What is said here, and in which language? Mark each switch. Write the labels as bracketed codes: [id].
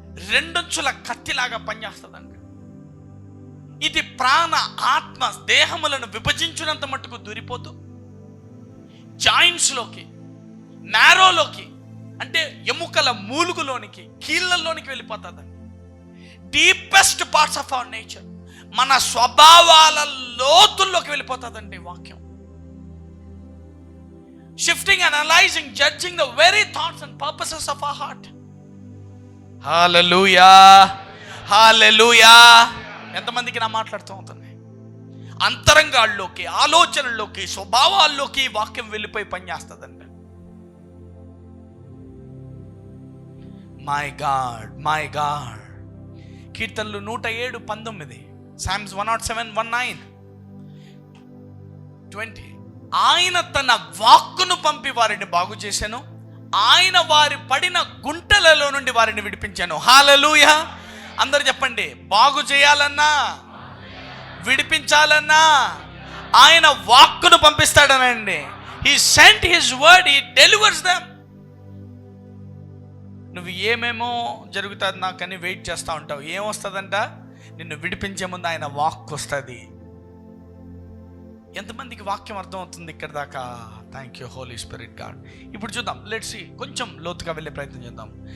[te] రెండంచుల కత్తిలాగా పనిచేస్తుందంట. ఇది ప్రాణ, ఆత్మ, దేహములను విభజించినంత మట్టుకు దూరిపోతూ జాయింట్స్లోకి, మ్యారోలోకి, అంటే ఎముకల మూలుగులోనికి, కీళ్ళల్లోనికి వెళ్ళిపోతుందండి. [en] deepest parts of our nature, [te] మన స్వభావాల లోతుల్లోకి వెళ్ళిపోతుందండి వాక్యం. [en] shifting, analyzing, judging the very thoughts and purposes of our heart. [te] Hallelujah, hallelujah. ఎంతమందికి నా మాట్లాడుతూ ఉంటుంది? అంతరంగాల్లోకి, ఆలోచనల్లోకి, స్వభావాల్లోకి వాక్యం వెళ్ళిపోయి పనిచేస్తుందండి. [en] My God, my God. [te] కీర్తనలు 107:19, Psalms 107:19, 20. ఆయన తన వాక్కును పంపి వారిని బాగు చేశాను, ఆయన వారి పడిన గుంటలలో నుండి వారిని విడిపించాను. హల్లెలూయా. అందరు చెప్పండి, బాగు చేయాలన్నా, విడిపించాలన్నా ఆయన వాక్కును పంపిస్తాడనండి. [en] He sent his word, he delivers them. [te] నువ్వు ఏమేమో జరుగుతుంది నాకని వెయిట్ చేస్తూ ఉంటావు. ఏమొస్తుందంట? నిన్ను విడిపించే ముందు ఆయన వాక్ వస్తుంది. ఎంతమందికి వాక్యం అర్థమవుతుంది ఇక్కడ దాకా? [en] Thank you holy spirit God. [te] ఇప్పుడు చూద్దాం, [en] let's see, [te] కొంచెం లోతుగా వెళ్ళే ప్రయత్నం చేద్దాం.